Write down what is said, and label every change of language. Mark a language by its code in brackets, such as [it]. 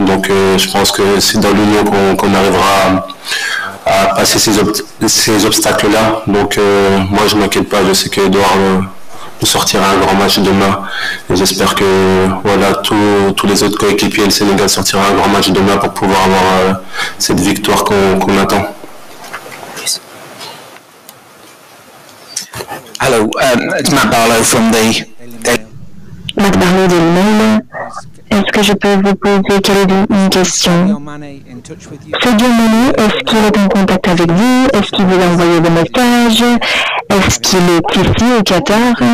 [fr] Donc je pense que c'est dans l'union qu'on arrivera à passer ces obstacles-là. Donc moi je ne m'inquiète pas, je sais qu'Edouard nous sortira un grand match demain. Et j'espère que voilà, tous les autres coéquipiers, le Sénégal sortira un grand match demain pour pouvoir avoir cette victoire qu'on attend. [en] Hello, it's Matt Barlow from the... [fr] Matt Barlow de l'email. Est-ce que je peux vous poser une question? Sadio Mané, est-ce qu'il est en contact avec vous? Est-ce qu'il vous a envoyé des messages? Est-ce qu'il est ici au Qatar?